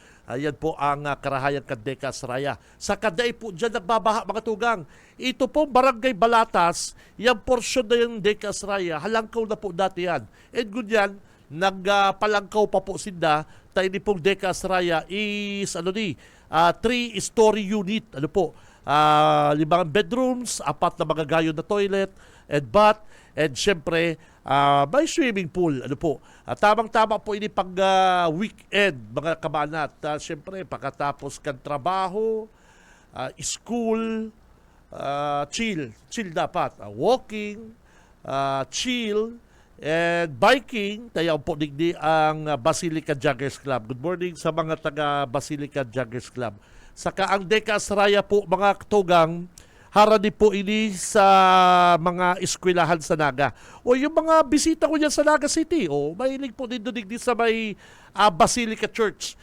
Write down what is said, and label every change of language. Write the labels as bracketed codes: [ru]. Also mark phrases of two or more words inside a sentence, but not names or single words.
[bik] Ayan po ang karahayang Deca Saraya. Sa Kaday po dyan nagbabaha, mga tugang. Ito po Barangay Balatas, yung portion na yung Deca Saraya, halangkaw na po dati yan. And good yan, nagpalangkaw pa po sinda, tayo ni pong Deca Saraya [en] is 3-story unit. [bik] Ano po? 5 bedrooms, 4 na mga gayon na [en] toilet and bath, [bik] and syempre may [en] swimming pool. [bik] Ano po? Tamang-tama po ini pag weekend, mga kabanat. Syempre, pagkatapos kan trabaho, school, chill dapat. [en] Walking, chill, and biking, [bik] tayo po digdi ang Basilica Joggers Club. [en] Good morning [bik] sa mga taga Basilica Joggers Club. Saka ang Deca Saraya po, mga tugang, harani po ini sa mga eskwelahan sa Naga. O yung mga bisita ko dyan sa Naga City, mahilig po din digdi sa may Basilica Church.